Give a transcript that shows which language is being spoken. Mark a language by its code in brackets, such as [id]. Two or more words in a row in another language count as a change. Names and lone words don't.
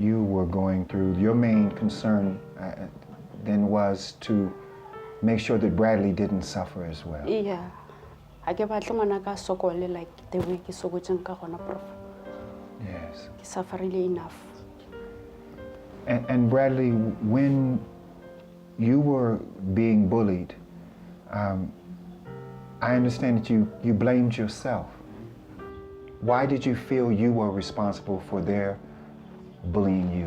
[en] you were going through, your main concern then was to make sure that Bradley didn't suffer as well. Yeah. [st] Ha ke batle ngwana ka sokole [en] like the way [st] ke sokotseng ka gona prof. [en] Yes. [st] Ke sufferile enough. [en] And Bradley, when you were being bullied, I understand that you blamed yourself. Why did you feel you were responsible for their bullying you?